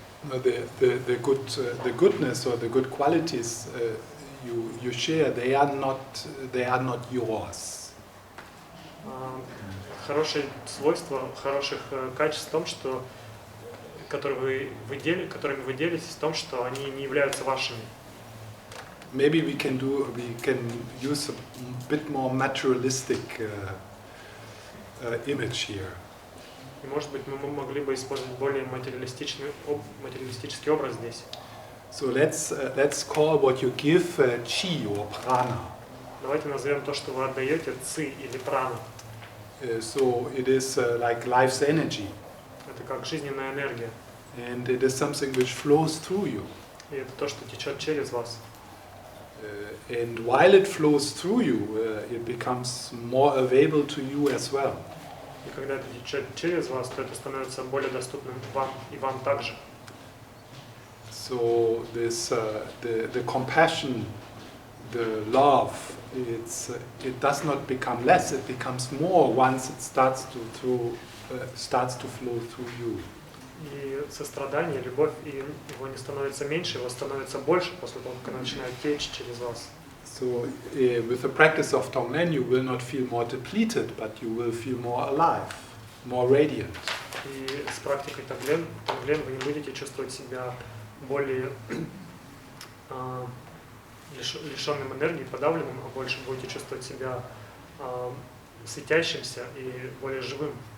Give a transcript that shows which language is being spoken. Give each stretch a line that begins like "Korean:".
English: The goodness or the good qualities you share, they are not yours.
Russian: Хорошее свойство, хороших качеств в том, что которыми вы делитесь, в том, что они не являются вашими.
English: Maybe we can use a bit more materialistic image here.
Russian: И, может быть, мы могли бы использовать более материалистический образ здесь.
English: So let's call what you give chi or prana.
Russian: Давайте назовем то, что вы отдаете, ци или прана.
English: So it is like life's energy.
Russian: Это как жизненная энергия.
English: And it is something which flows through you.
Russian: И это то, что течет через вас.
English: And while it flows through you, it becomes more available to you as well.
Russian: И когда это течет через вас, то это становится более доступным вам и вам также.
English: So this the compassion, the love, it does not become less. It becomes more once it starts to flow through you.
Russian: И сострадание, любовь, и его не становится меньше, его становится больше после того, как она начинает течь через вас.
English: So with the practice of Tonglen, you will not feel more depleted, but you will feel more alive, more radiant.
Russian: И с практикой Тонглен вы не будете чувствовать себя более лишенным энергии, подавленным, а больше будете чувствовать себя светящимся и более живым.